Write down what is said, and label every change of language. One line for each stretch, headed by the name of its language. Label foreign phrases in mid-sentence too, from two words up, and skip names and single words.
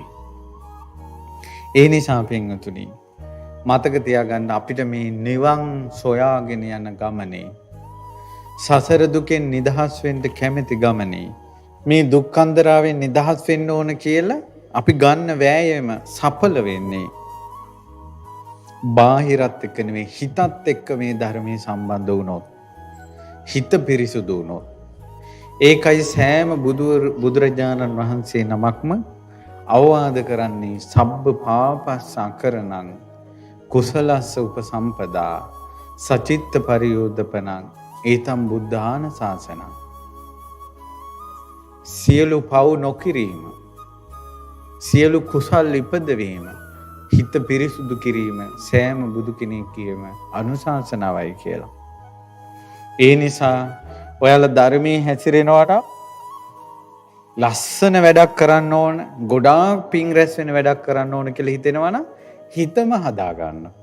Sinhala: ඒ නිසා පින්වතුනි මතක තියාගන්න අපිට මේ නිවන් සොයාගෙන යන ගමනේ සසර දුකෙන් නිදහස් වෙන්න කැමති ගමනේ මේ දුක්ඛන්දරාවෙන් නිදහස් වෙන්න ඕන කියලා අපි ගන්න වෑයම සඵල වෙන්නේ බාහිරත් එක්ක නෙවෙයි හිතත් එක්ක මේ ධර්මයේ සම්බන්ධ වුණොත් හිත පිරිසුදු වුණොත් ඒකයි සෑම බුදුරජාණන් වහන්සේ නමක්ම අවවාද කරන්නේ
Pali: සබ්බ පාපස්සකරණං කුසලස්ස උපසම්පදා සචිත්ත පරියෝධපනං ඒතම් බුද්ධාන ශාසනං.
Sinhala: සියලු පව් නොකිරීම සියලු කුසල් ඉපදවීම හිත පිරිසුදු කිරීම සෑම බුදු කෙනෙක්ගේම අනුශාසනාවයි කියලා. ඒ නිසා ඔයාලා ධර්මයේ හැසිරෙනවට ලස්සන වැඩක් කරන්න ඕන ගොඩාක් පිං රැස් වෙන වැඩක් කරන්න ඕන කියලා හිතෙනවනම් හිතම හදාගන්න.